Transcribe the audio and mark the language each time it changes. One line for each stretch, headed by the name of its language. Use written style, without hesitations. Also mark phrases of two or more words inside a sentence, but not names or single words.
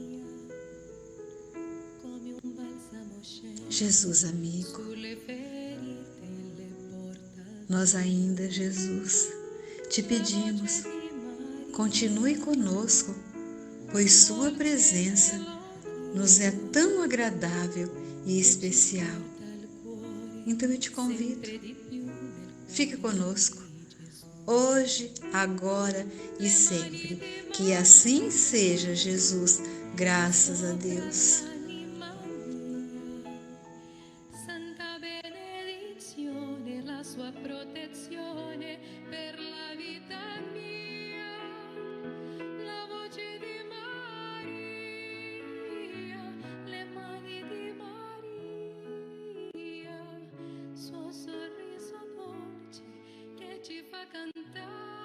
Portuguese: Jesus amigo, nós ainda, Jesus, te pedimos, continue conosco, pois sua presença nos é tão agradável e especial. Então eu te convido, fique conosco, hoje, agora e sempre. Que assim seja, Jesus, graças a Deus.
Italian: Santa benedizione, la sua protezione per la vita mia, la voce di Maria, le mani di Maria, suo sorriso dolce che ci fa cantare.